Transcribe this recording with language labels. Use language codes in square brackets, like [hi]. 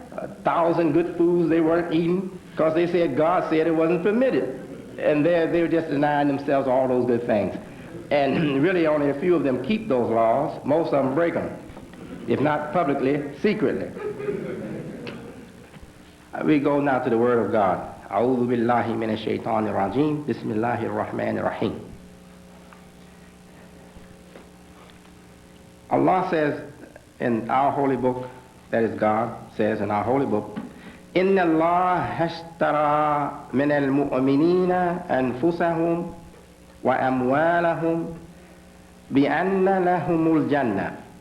[en] 1,000 good foods they weren't eating because they said God said it wasn't permitted. And they were just denying themselves all those good things. And really only a few of them keep those laws. Most of them break them, if not publicly, secretly. We go now to the Word of God. [ar] أعوذ بالله من الشيطان الرجيم بسم الله الرحمن الرحيم. [en] Allah says in our holy book, that is God says in our holy book, [ar] إن الله اشترى من المؤمنين أنفسهم وأموالهم بأن لهم الجنة.